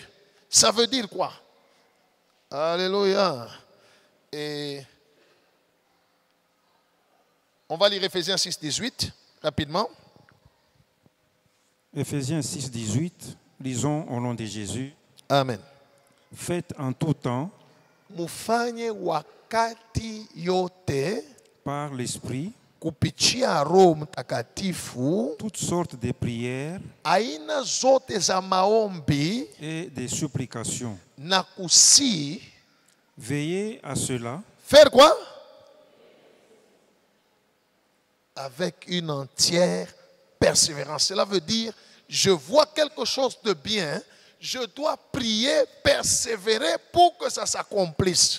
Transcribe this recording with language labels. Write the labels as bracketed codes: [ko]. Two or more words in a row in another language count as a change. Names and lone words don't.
[fr] Ça veut dire quoi? Alléluia. Et on va lire Ephésiens 6, 18 rapidement. Ephésiens 6, 18, lisons au nom de Jésus. Amen. Faites en tout temps, [sw] mufanye wakati yote, [fr] par l'Esprit, [sw] kupitia Roho Mtakatifu, [fr] toutes sortes de prières [sw] aina zote za maombi [fr] et des supplications. [sw] Na kusi. [fr] Veillez à cela. Faire quoi? Avec une entière persévérance. Cela veut dire, je vois quelque chose de bien, je dois prier, persévérer pour que ça s'accomplisse.